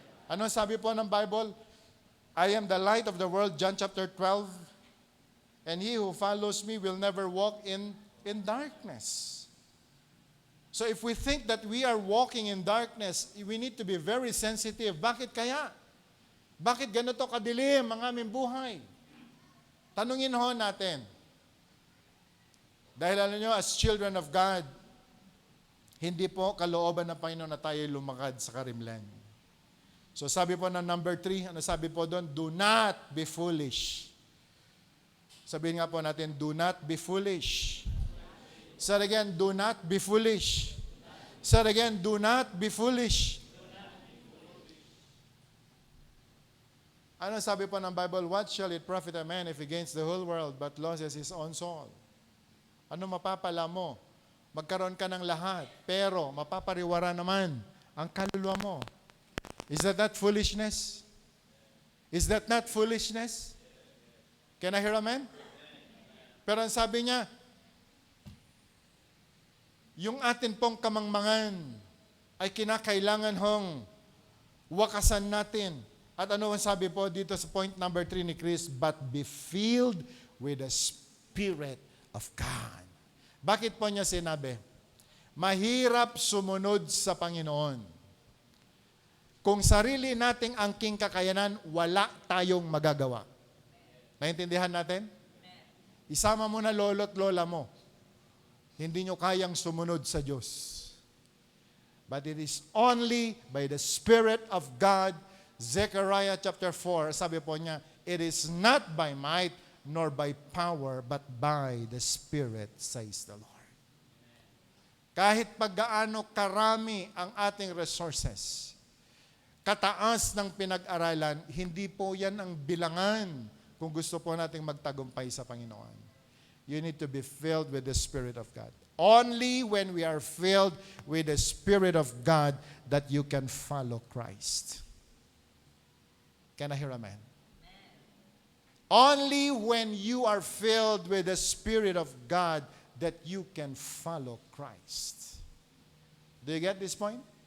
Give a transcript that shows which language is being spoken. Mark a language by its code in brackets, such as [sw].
[tl] Ano sabi po ng Bible? [en] I am the light of the world, John chapter 12. And he who follows me will never walk in darkness. So if we think that we are walking in darkness, we need to be very sensitive. [tl] Bakit kaya? Bakit ganito kadilim ang aming buhay? Tanungin ho natin. Dahil alam nyo, [en] as children of God, [tl] hindi po kalooban ng Panginoon na tayo lumakad sa karimlan. So sabi po ng number 3, ano sabi po doon? [en] Do not be foolish. [tl] Sabihin nga po natin, [en] do not be foolish. Say again, do not be foolish. Say again, do not be foolish. [tl] Ano sabi po ng Bible? [en] What shall it profit a man if he gains the whole world but loses his own soul? [tl] Ano mapapala mo? Magkaroon ka ng lahat, pero mapapariwara naman ang kaluluwa mo. [en] Is that not foolishness? Is that not foolishness? Can I hear amen? [tl] Pero ang sabi niya, yung atin pong kamangmangan ay kinakailangan hong wakasan natin. At ano ang sabi po dito sa point number 3 ni Chris? [en] But be filled with the Spirit of God. [tl] Bakit po niya sinabi? Mahirap sumunod sa Panginoon. Kung sarili nating angking kakayanan, wala tayong magagawa. Naintindihan natin? Isama mo na lolo't lola mo. Hindi nyo kayang sumunod sa Diyos. [en] But it is only by the Spirit of God. Zechariah chapter 4, [tl] sabi po niya, [en] it is not by might nor by power, but by the Spirit, says the Lord. [tl] Kahit paggaano karami ang ating resources, kataas ng pinag-aralan, hindi po yan ang bilangan kung gusto po nating magtagumpay sa Panginoon. [en] You need to be filled with the Spirit of God. Only when we are filled with the Spirit of God that you can follow Christ. Can I hear amen? Only when you are filled with the Spirit of God that you can follow Christ. Do you get this point?